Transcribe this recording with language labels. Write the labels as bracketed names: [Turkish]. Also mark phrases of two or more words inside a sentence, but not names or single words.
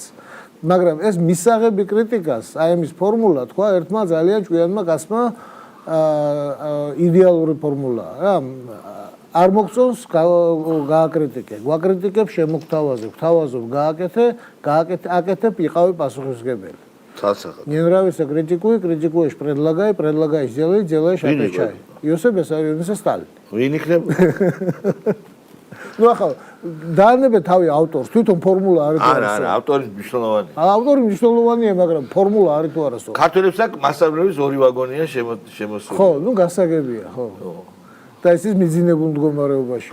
[Georgian] მაგრამ ეს მისაღები კრიტიკას, აი ამის ფორმულა თქვა ერთმა ძალიან ჭკვიანმა კაცმა იდეალური ფორმულაა რა არ მოგწონს გააკრიტიკე გვაკრიტიკებ შემოგთავაზე გვთავაზობ გააკეთებ იყავი პასუხისმგებელი ცალსახად [Russian] не нравится критикуешь предлагай делаешь отвечай იოსებ ბესარიონის სტალინი [Georgian] ვინ იქნება ну ახლა დაანებე თავი ავტორს თვითონ ფორმულა არის არა ავტორი მნიშვნელოვანია ავტორი მნიშვნელოვანია მაგრამ ფორმულა არის თუ არა ქართველებს აქ მასწავლებლების 2 ვაგონია შემოსული ხო ნუ გასაგებია ხო და ეს ის მიძინებულ მდგომარეობაში